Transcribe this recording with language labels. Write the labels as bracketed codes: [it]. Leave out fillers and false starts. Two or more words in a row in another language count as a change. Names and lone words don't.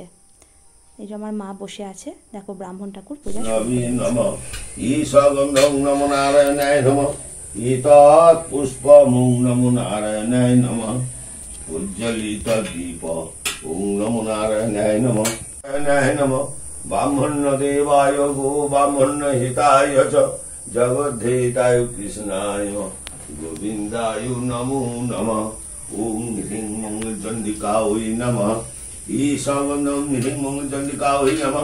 [bn] এই যে আমার মা বসে আছে, দেখো ব্রাহ্মণ ঠাকুর পূজা শুরু করে দিয়েছে। [sa] ब्राह्मण्य देवाय गो ब्राह्मण्य हिताय च जगद्धेताय कृष्णाय गोविन्दाय नमो नमः। ओम ह्रीं मंगलचण्डिकायै नमः। ईशावन्दं ह्रीं मंगलचण्डिकायै नमः।